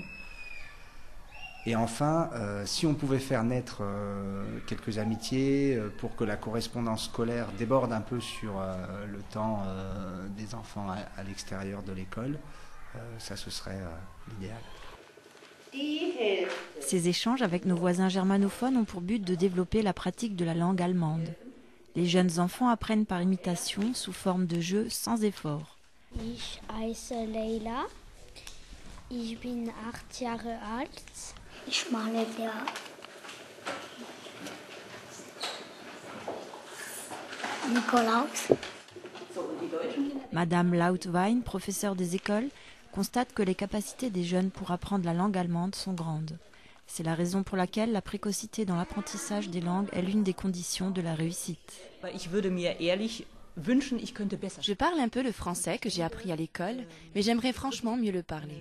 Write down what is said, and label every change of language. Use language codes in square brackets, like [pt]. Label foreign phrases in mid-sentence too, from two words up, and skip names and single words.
[fr] Et enfin, si on pouvait faire naître quelques amitiés pour que la correspondance scolaire déborde un peu sur le temps des enfants à l'extérieur de l'école, ça ce serait l'idéal. Ces échanges avec nos voisins germanophones ont pour but de développer la pratique de la langue allemande. Les jeunes enfants apprennent par imitation sous forme de jeu sans effort. [de] Ich heiße Leila. Ich bin 8 Jahre alt. Ich male der Nikolaus. [fr] Madame Lautwein, professeure des écoles, constate que les capacités des jeunes pour apprendre la langue allemande sont grandes. C'est la raison pour laquelle la précocité dans l'apprentissage des langues est l'une des conditions de la réussite. Je parle un peu le français que j'ai appris à l'école, mais j'aimerais franchement mieux le parler.